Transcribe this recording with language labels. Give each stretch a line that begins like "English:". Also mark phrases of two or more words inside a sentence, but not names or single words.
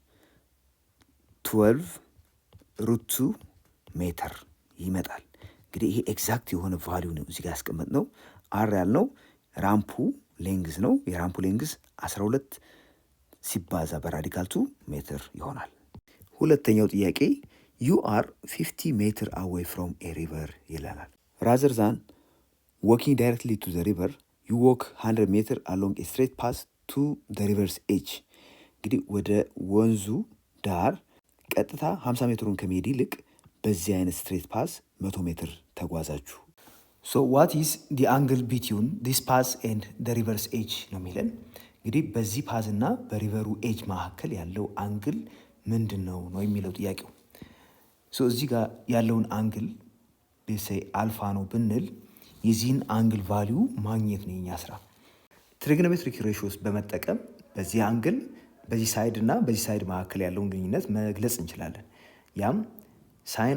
Amharic: 12 ሩት 2 ሜትር ይመጣል። እንግዲህ ይሄ ኤግዛክት የሆነ ቫሊዩ ነው እዚህ ጋር ያስቀመጥ ነው። አር ያልነው
English: ramp length
Amharic: ነው። የራምፑ ሌንግዝ 12 ሲባዛ በራዲካል 2 ሜትር ይሆናል። ሁለተኛው ጥያቄ
English: you are 50 meter away from a river
Amharic: ይለናል።
English: rather than walking directly to the river you walk 100 ሜትር along a straight path to the river's edge።
Amharic: እንግዲህ ወደ ወንዙ ዳር ቀጥታ 50 ሜትሩን ከመሄድ ይልቅ በዚህ አይነት ስትሬት ፓስ 100 ሜትር ተጓዛችሁ።
English: what is the angle between this path and the river's edge
Amharic: ነው የሚለን። እንግዲህ በዚህ ፓዝ እና በሪቨሩ ኤጅ መካከል ያለው አንግል ምንድን ነው ነው የሚለው ጥያቄው። እዚህ ጋር ያለውን አንግል ቤተሰይ አልፋ ነው ብንል የዚህን አንግል ቫሊዩ ማግኘት ነው የኛ ስራ።
English: trigonometric ratios
Amharic: በመጠቀም በዚህ አንግል በዚህ ሳይድ እና በዚህ ሳይድ መካከል ያለውን ግንኙነት መግለጽ እንችላለን። ያም ሳይን